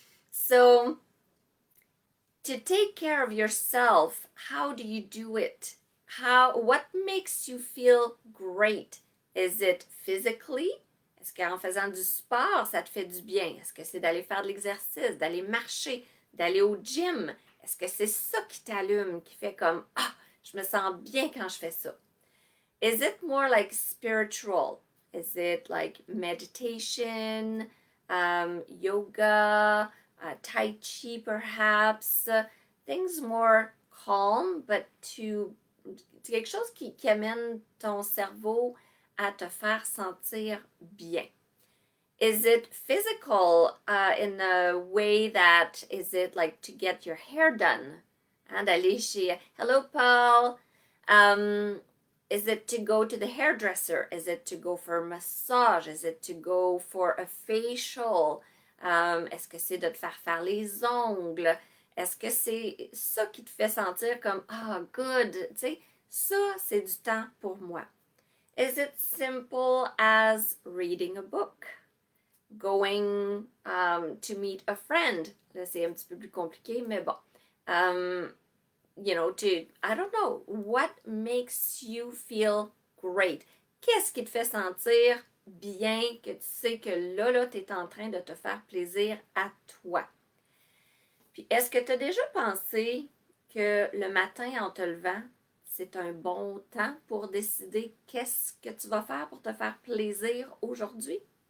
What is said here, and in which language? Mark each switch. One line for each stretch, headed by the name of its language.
English: So, to take care of yourself, how do you do it? What makes you feel great? Is it physically?
French: Est-ce qu'en faisant du sport, ça te fait du bien? Est-ce que c'est d'aller faire de l'exercice, d'aller marcher, d'aller au gym? Est-ce que c'est ça qui t'allume, qui fait comme ah, je me sens bien quand je fais ça?
English: Is it more like spiritual? Is it like meditation, yoga, tai chi perhaps? Things more calm, but to
French: quelque chose qui amène ton cerveau à te faire sentir bien.
English: Is it physical in a way that, is it like to get your hair done? And
French: d'aller chez,
English: hello Paul. Is it to go to the hairdresser? Is it to go for a massage? Is it to go for a facial?
French: Est-ce que c'est de te faire les ongles? Est-ce que c'est ça qui te fait sentir comme ah, good? Tu sais, ça, c'est du temps pour moi.
English: Is it simple as reading a book? Going to meet a friend?
French: Là, c'est un petit peu plus compliqué, mais bon.
English: I don't know, what makes you feel great?
French: Qu'est-ce qui te fait sentir bien, que tu sais que là, tu es en train de te faire plaisir à toi? Puis, est-ce que tu as déjà pensé que le matin, en te levant, c'est un bon temps pour décider qu'est-ce que tu vas faire pour te faire plaisir aujourd'hui?